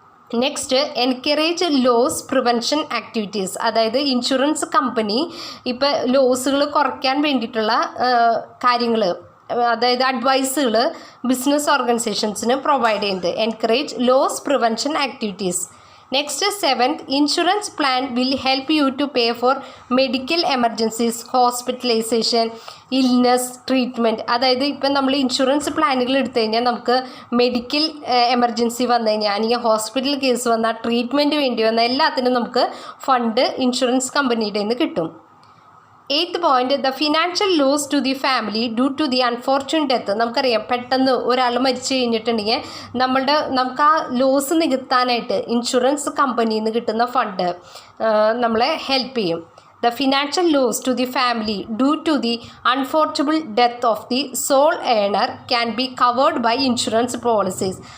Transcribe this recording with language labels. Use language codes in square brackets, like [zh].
[en] Next, encourage loss prevention activities. [ml] അതായത് insurance company ഇപ്പോൾ ലോസുകൾ കുറയ്ക്കാൻ വേണ്ടിയിട്ടുള്ള കാര്യങ്ങൾ, അതായത് അഡ്വൈസുകൾ ബിസിനസ് ഓർഗനൈസേഷൻസിന് പ്രൊവൈഡ് ചെയ്യുന്നത്. [en] Encourage loss prevention activities. Next, seventh, insurance plan will help you to pay for medical emergencies, hospitalization, illness, treatment. [ml] അതായത് ഇപ്പം നമ്മൾ ഇൻഷുറൻസ് പ്ലാനുകൾ എടുത്തു കഴിഞ്ഞാൽ നമുക്ക് മെഡിക്കൽ എമർജൻസി വന്നു കഴിഞ്ഞാൽ അല്ലെങ്കിൽ ഹോസ്പിറ്റൽ കേസ് വന്നാൽ ട്രീറ്റ്മെൻറ്റ് വേണ്ടി വന്നാൽ എല്ലാത്തിനും നമുക്ക് ഫണ്ട് ഇൻഷുറൻസ് കമ്പനിയുടെ നിന്ന് കിട്ടും. [en] 8th point, the financial loss to the family due to the unfortunate death. [ml] നമുക്കറിയാം പെട്ടെന്ന് ഒരാൾ മരിച്ചു കഴിഞ്ഞിട്ടുണ്ടെങ്കിൽ നമുക്ക് ആ ലോസ് നികത്താനായിട്ട് ഇൻഷുറൻസ് കമ്പനിയിൽ നിന്ന് കിട്ടുന്ന ഫണ്ട് നമ്മളെ ഹെൽപ്പ് ചെയ്യും. [en] The financial loss to the family due to the unfortunate death of the sole earner can be covered by insurance policies.